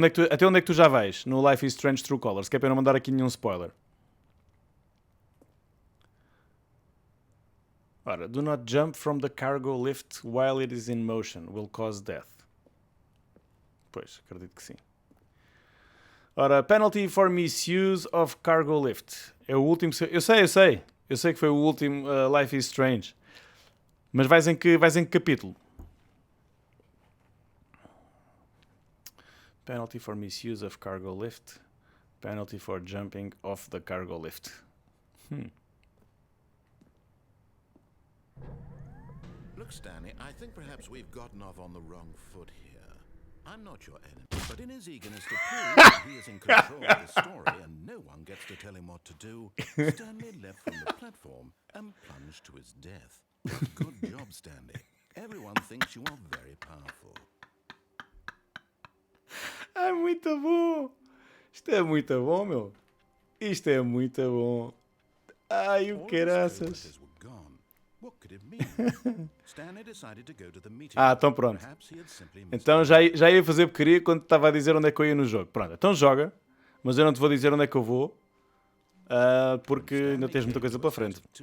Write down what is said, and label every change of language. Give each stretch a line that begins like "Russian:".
Portuguese: Até onde é que tu já vais no Life is Strange True Colors? Que é para eu não mandar aqui nenhum spoiler.
English: Ora, do not jump from the cargo lift while it is in motion. Will cause death.
Portuguese: Pois, acredito que sim.
English: Ora, penalty for misuse of cargo lift.
Portuguese: É o último... Eu sei. Eu sei que foi o último Life is Strange. Mas vais em que capítulo?
English: Penalty for misuse of cargo lift. Penalty for jumping off the cargo lift. Look, Stanley, I think perhaps we've gotten off on the wrong foot here. I'm not your enemy, but in his eagerness to prove that he is in control of the story and no one gets to tell him what to do, Stanley left from the platform and plunged to his death. Good job, Stanley. Everyone thinks you are very powerful.
Portuguese: É muito bom. Isto é muito bom, meu. Isto é muito bom. Ai, o caraças.
English: What could it mean? Stanley decided to go to the meeting.
Portuguese: Então pronto.
English: Perhaps he had simply missed
Portuguese: Então já ia fazer porcaria quando estava a dizer onde é que eu ia no jogo. Pronto, então joga. Mas eu não te vou dizer onde é que eu vou. Porque ainda tens muita coisa pela frente.